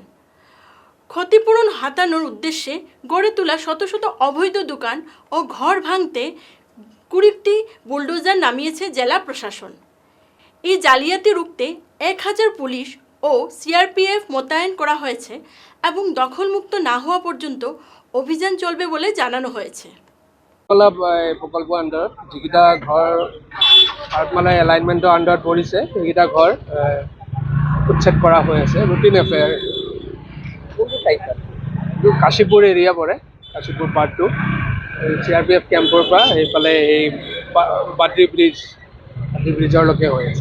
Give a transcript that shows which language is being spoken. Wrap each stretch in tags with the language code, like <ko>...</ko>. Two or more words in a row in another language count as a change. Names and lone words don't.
<bn>ক্ষতিপূরণ হাতানোর উদ্দেশ্যে গড়ে তোলা শত শত অবৈধ দোকান ও ঘর ভাঙতে 20টি বুলডোজার নামিয়েছে জেলা প্রশাসন। এই জালিয়াতি রুখতে 1000 পুলিশ ও সিআরপিএফ মোতায়েন করা হয়েছে এবং দখলমুক্ত না হওয়া পর্যন্ত অভিযান চলবে বলে জানানো হয়েছে।</bn> <as>প্ৰকল্প আণ্ডাৰত যিকেইটা ঘৰ ভাৰতমালা এলাইনমেণ্টৰ আণ্ডাৰত পৰিছে সেইকেইটা ঘৰ উচ্ছেদ কৰা হৈ আছে।</as> <en>routine affair.</en> <as>কোনটো ঠাইত? এইটো কাশীপুৰ এৰিয়া পৰে, কাশীপুৰ পাৰ্ট 2। CRPF কেম্পৰ পৰা সেইফালে এই বাদ্ৰী ব্ৰিজৰলৈকে হৈ আছে।</as>